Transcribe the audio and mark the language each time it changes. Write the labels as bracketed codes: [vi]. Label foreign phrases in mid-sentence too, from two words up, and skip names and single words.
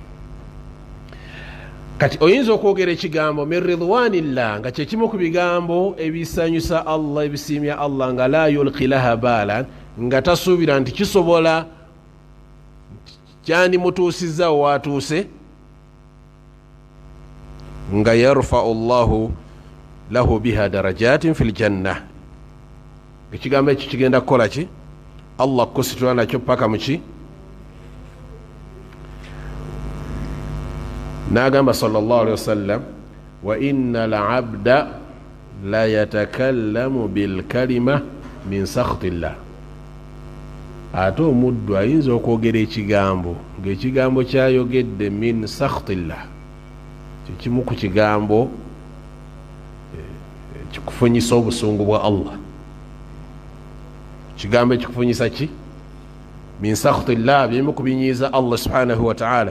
[lg] Kati oyinza okwogera ekigambo [ar] من رضوان الله [lg] nga kyekimu ku bigambo ebisanyusa Allah, ebisiimya Allah, nga [ar] لا يلقي لها بالا, [lg] nga tasuubira nti kisobola kyandimutuusizza watuuse, nga [ar] يرفع الله له بها درجات في الجنة. [lg] Ekigambo ekyo kigenda kukola ki? Allah kusitula nakyo paka muki? [ar] Nagamba صلى الله عليه وسلم وإن العبد ليتكلم بالكلمة من سخط الله. [lg] Ate omuddu ayinza okwogera ekigambo ng'ekigambo kyayogedde [ar] من سخط الله, [lg] kimu ku kigambo kikufunyisa obusungu bwa Allah. Kigambo ekikufunyisa ki? [ar] من سخط الله, [lg] bimu kubinyiiza Allah [ar] سبحانه وتعالى.